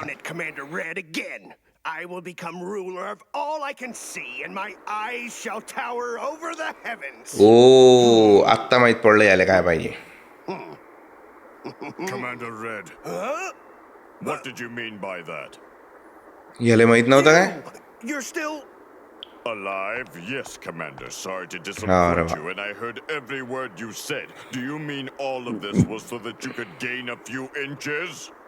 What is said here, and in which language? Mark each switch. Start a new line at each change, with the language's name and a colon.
English: down at Commander Red again. I will become ruler of all I can see, and my eyes shall tower over the heavens.
Marathi: ओ आत्ता माहित पडलं याले काय पाहिजे.
English: Commander Red. Huh? What did you mean by that?
Marathi: याले माहित नव्हतं काय.
English: You're still Alive? Yes, Commander. Sorry to Oh, disappoint you, and I heard every word you said. Do you mean all of this was so that you could gain a few inches?